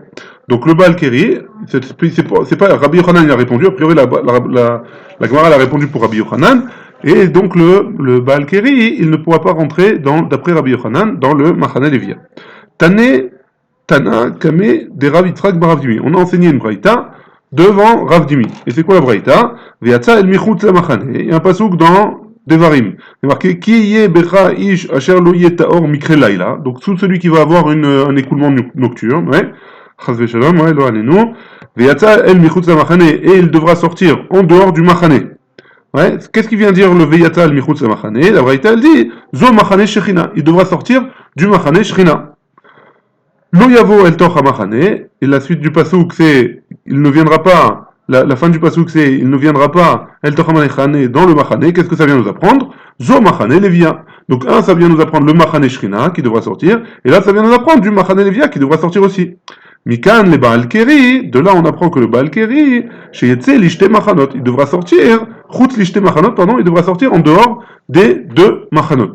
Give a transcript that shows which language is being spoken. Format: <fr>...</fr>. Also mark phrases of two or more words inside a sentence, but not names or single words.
<fr>Donc le</fr> <he>בעל קרי,</he> <fr>c'est pas Rabbi Yochanan il a répondu, a priori la Gemara a répondu pour Rabbi Yochanan, et donc le Baal Keri il ne pourra pas rentrer d'après Rabbi Yochanan dans le</fr> <he>מחנה לויה. תנא קמיה דרב יצחק בר רב דימי.</he> <fr>On a enseigné une braïta devant Rav Dimi. Et c'est quoi la braïta?</fr> <he>ויצא אל מחוץ למחנה.</he> <fr>Il y a un pasuk dans Devarim. C'est marqué</fr> <he>כי יהיה בך איש אשר לא יהיה טהור מקרה לילה.</he> <fr>Donc tout celui qui va avoir un écoulement nocturne, ouais.</fr> <he>חס ושלום, ouais, לא עלינו. ויצא אל מחוץ למחנה,</he> <fr>et il devra sortir en dehors du machane. Ouais, qu'est-ce qu'il vient dire le</fr> <he>ויצא אל מחוץ למחנה?</he> <fr>La Braïta elle dit</fr> <he>זו מחנה שכינה,</he> <fr>il devra sortir du</fr> <he>מחנה שכינה. לא יבא אל תוך מחנה,</he> <fr>et la suite du pasouk c'est il ne viendra pas, la fin du pasouk c'est il ne viendra pas</fr> <he>אל תוך מחנה</he> <fr>dans le machane. Qu'est-ce que ça vient nous apprendre?</fr> <he>זו מחנה לויה.</he> <fr>Donc un ça vient nous apprendre le</fr> <he>מחנה שכינה</he> <fr>qui devra sortir, et là ça vient nous apprendre du</fr> <he>מחנה לויה</he> <fr>qui devra sortir aussi.</fr> <he>מכאן לבעל קרי,</he> <fr>de là on apprend que le</fr> <he>בעל קרי, שיצא לשתי מחנות,</he> <fr>il devra sortir,</fr> <he>חוץ לשתי מחנות,</he> <fr>pardon, il devra sortir en dehors des deux machanot.</fr>